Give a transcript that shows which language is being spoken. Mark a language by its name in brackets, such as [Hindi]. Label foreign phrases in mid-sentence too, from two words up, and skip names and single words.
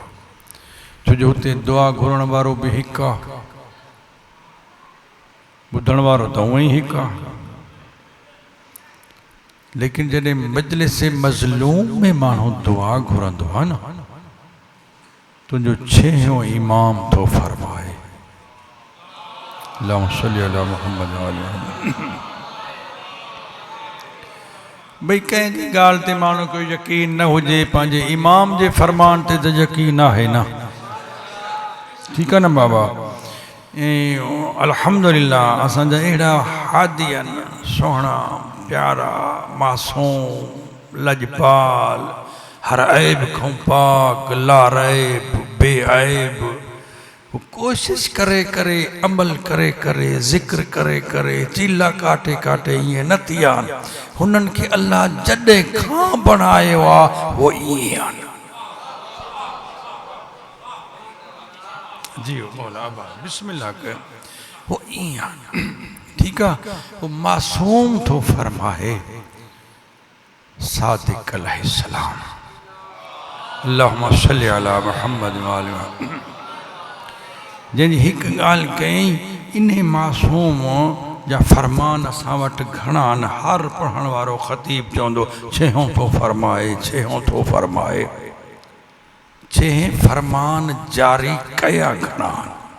[Sindhi] छो जो हुते दुआ घुरण वारो बि हिकु आहे, ॿुधण वारो त उहो ई हिकु आहे। लेकिन जॾहिं मजलिस मज़लूम में माण्हू दुआ घुरंदो आहे न, तुंहिंजो छहों इमाम थो फरमाए [Arabic] اللهم صل على محمد و آل محمد. [Sindhi] भई कंहिंजी ॻाल्हि ते माण्हू खे यकीन न हुजे, पंहिंजे इमाम जे फरमान ते त यकीन आहे न। ठीकु आहे न बाबा। ऐं अल्हम्दुलिल्लाह असांजा अहिड़ा हादी आहिनि, सुहिणा प्यारा मासूम लजपाल, हर ऐब खां पाक, लारैब बेऐब, कोशिश करे करे अमल करे करे ज़िक्र करे करे चीला काटे काटे ईअं न थी आन। हुननि खे अल्लाह जॾहिं खां बणायो आहे वो ईअं आहिनि। जी मौला अबा बिस्मिल्लाह कयो, वो ईअं आहिनि। ठीकु आहे, वो मासूम थो फरमाए सादिक अलैहिस्सलाम, [Arabic] اللهم صل على محمد و آل محمد. [Sindhi] जंहिंजी हिकु ॻाल्हि कयईं, इन मासूम जा फरमान असां वटि घणा आहिनि। हर पढ़ण वारो ख़तीब चवंदो छहों थो फरमाए, छहों थो फरमाए। छह फरमान जारी कया घणा आहिनि।